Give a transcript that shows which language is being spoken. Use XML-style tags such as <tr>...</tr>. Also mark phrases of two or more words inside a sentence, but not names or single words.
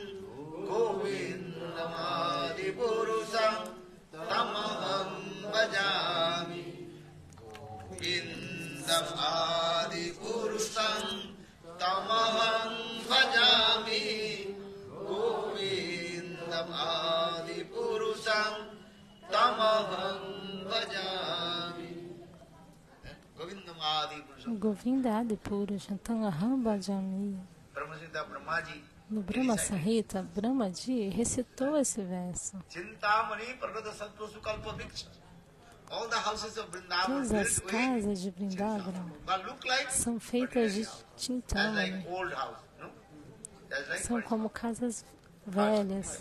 <sa>गोविन्दमादि पुरुषं तमहं भजामि गोविन्दमादि पुरुषं तमहं भजामि गोविन्दमादि पुरुषं तमहं भजामि. गोविन्द आदि पुरुष तमहं भजामि.</sa> <pt>No Brahma Samhita, Brahmaji recitou esse verso. Todas as casas de Vrindavana são feitas de Chintamani. São como casas velhas.</pt>